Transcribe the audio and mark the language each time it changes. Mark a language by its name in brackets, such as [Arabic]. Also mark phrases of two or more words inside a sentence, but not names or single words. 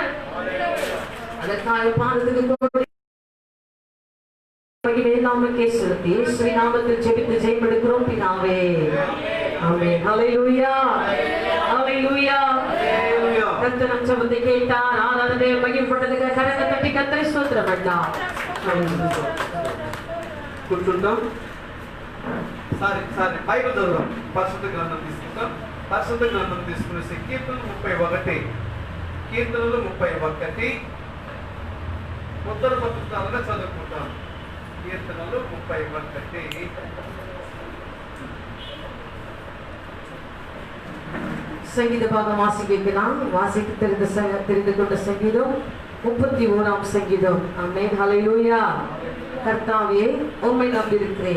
[Tamil] அதற்காக பாதத்துக்கு நாமத்தில் ஜெபித்து ஜெயமெடுக்கிறோம் பிதாவே. ஆமென். ஹல்லேலூயா. ஹல்லேலூயா. கர்த்தர் நம் ஜெபத்தை கேட்டார். ஆராதனை மகிமைப்பட்டதுக்கு கரத்தை தட்டி கர்த்தரை ஸ்தோத்திரம் பண்ணலாம். [Telugu] కూర్చుంటాం. సరే బైబిల్ చదువుదాం. పరిశుద్ధ గ్రంథం తీసుకుంటాం. పరిశుద్ధ గ్రంథం తీసుకునేసి కీర్తనలు 31. కీర్తనలు 31 ఉత్తర పత్రికలుగా చదువుకుంటాం. కీర్తనలు 31. [Tamil] சங்கீத பாகம் வாசிக்கலாம். வாசிக்க தெரிந்து கொண்ட சங்கீதம் 31ஆம் சங்கீதம். ஆமென். ஹல்லேலூயா. கர்த்தாவே உம்மை நம்பியிருக்கிறேன்.